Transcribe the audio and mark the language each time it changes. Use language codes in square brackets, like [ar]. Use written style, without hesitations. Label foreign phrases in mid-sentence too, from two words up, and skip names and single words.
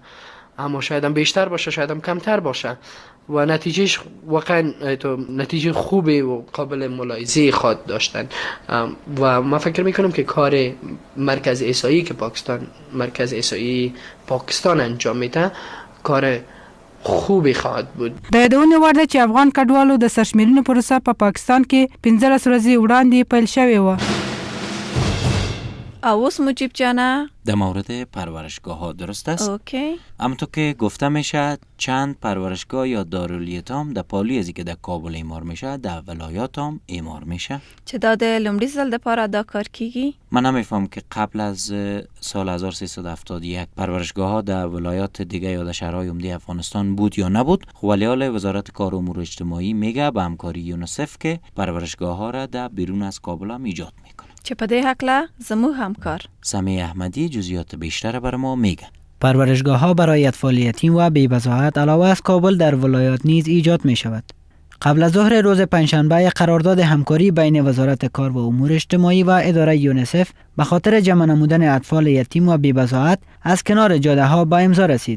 [fa] اما شاید هم بیشتر باشه، شاید هم کمتر باشه و نتیجهش واقعا نتیجه خوبی و قابل ملاحظه خواهد داشتن. و من فکر میکنم که کار مرکز احصایی که مرکز احصایی پاکستان انجام میده کار خوبی خواهد بود. [ps] د یادونې وړ ده چې افغان کډوالو د سرشمېرنې پروسه په پاکستان کې 15 ورځې وړاندې پیل شوې و. اوس مجیب جانه [fa] در مورد پرورشگاه ها درست است؟ اوکی. همونطور که گفته میشه چند پرورشگاه یا دارالیتام در پالی ازی که در کابل اعمار میشه در ولایات هم اعمار میشه. [ps] چه داده لومړي ځل دپاره دا کار کیږي؟ [fa] من نمیفهم که قبل از سال 1371 پرورشگاه ها در ولایات دیگه یا در شهرهای عمده افغانستان بود یا نبود. ولی حالا وزارت کار و امور اجتماعی میگه به همکاری یونیسف که پرورشگاه ها را در بیرون از کابل هم ایجاد میکنه. [ps] چې په دې هکله زموږ همکار [fa] سمیع احمدی جزئیات بیشتر بر ما میگه. پرورشگاه ها برای اطفال یتیم و بی‌بضاعت علاوه از کابل در ولایات نیز ایجاد می شود. قبل از ظهر روز پنجشنبه قرارداد همکاری بین وزارت کار و امور اجتماعی و اداره یونیسف به خاطر جمع نمودن اطفال یتیم و بی‌بضاعت از کنار جاده ها به امضا رسید.